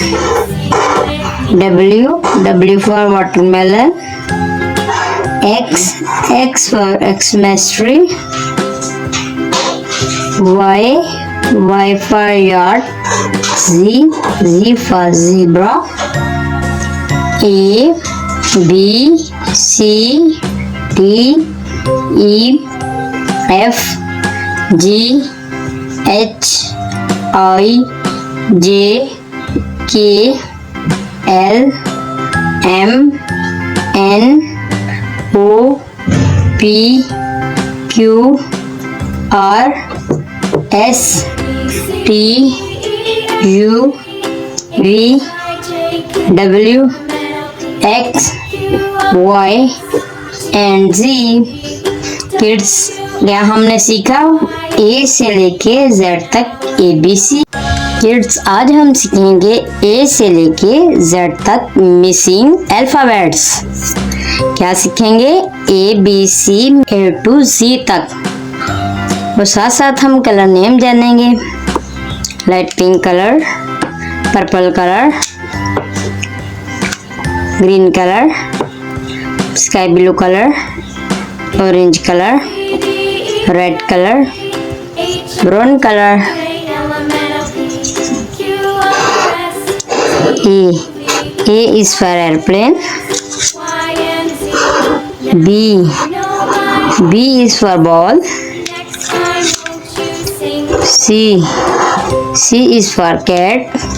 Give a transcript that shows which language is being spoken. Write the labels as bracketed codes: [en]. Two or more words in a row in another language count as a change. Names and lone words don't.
[en] W for watermelon. X for Xmas tree. Y for yacht. Z for zebra. A B C D E F G H I J K L M N O P Q R S T U V W X Y and Z। [hi] किड्स, क्या हमने सीखा? ए से लेके जेड तक ABC। किड्स, आज हम सीखेंगे ए से लेके जेड तक [en] missing alphabets. [hi] क्या सीखेंगे? [en] A B C A to Z तक। [hi] और साथ साथ हम [en] colour name जानेंगे। light pink colour, purple colour, green colour, sky blue colour, orange colour, red colour, brown colour. A is for airplane. B is for ball. C is for cat.